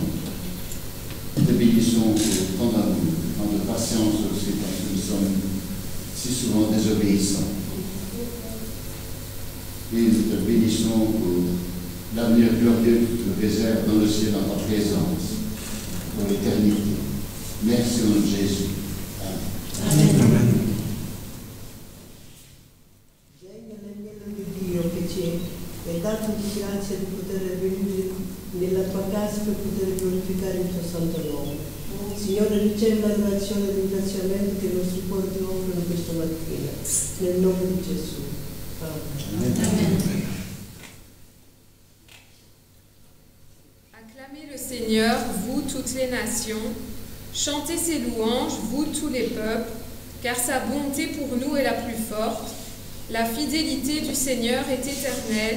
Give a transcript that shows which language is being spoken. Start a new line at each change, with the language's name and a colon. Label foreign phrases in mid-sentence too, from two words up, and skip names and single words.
French: Nous te bénissons pour tant d'amour, tant de patience aussi, parce que nous sommes si souvent désobéissants. Et nous te bénissons pour l'avenir glorieux que tu nous réserves dans le ciel, dans ta présence, pour l'éternité. Merci au nom de Jésus. Amen. Amen.
Italian: Regna l'agnello di Dio che ci è dato di grazia di poter venire nella tua casa per poter glorificare il tuo santo nome. Signore, ricevi l'adorazione e il ringraziamento che i nostri cuori ti offrono questa mattina. Nel nome di Gesù. Amen. Amen.
French: Acclamez le Seigneur, vous toutes les nations. Chantez ses louanges, vous tous les peuples, car sa bonté pour nous est la plus forte. La fidélité du Seigneur est éternelle.